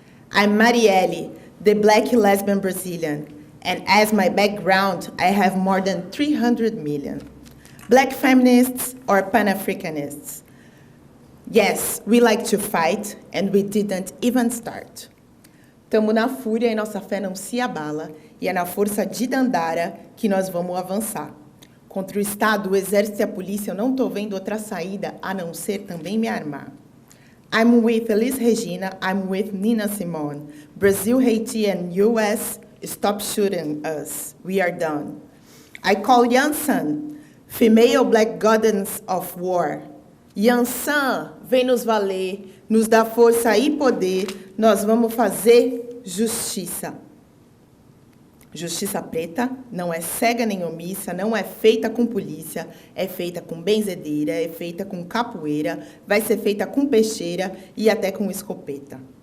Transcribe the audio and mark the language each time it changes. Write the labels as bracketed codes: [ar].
[en] I'm Marielle, the black lesbian Brazilian. And as my background, I have more than 300 million. Black feminists or Pan-Africanists. Yes, we like to fight, and we didn't even start. [pt] Tamo na fúria e nossa fé não se abala, e é na força de Dandara que nós vamos avançar. Contra o Estado, o Exército e a Polícia, eu não tô vendo outra saída a não ser também me armar. [en] I'm with Elis Regina, I'm with Nina Simone. Brazil, Haiti, and US, stop shooting us. We are done. I call Yansan, female black goddess of war. [pt] Yansan, vem nos valer, nos dá força e poder, nós vamos fazer justiça. Justiça preta não é cega nem omissa, não é feita com polícia, é feita com benzedeira, é feita com capoeira, vai ser feita com peixeira e até com escopeta.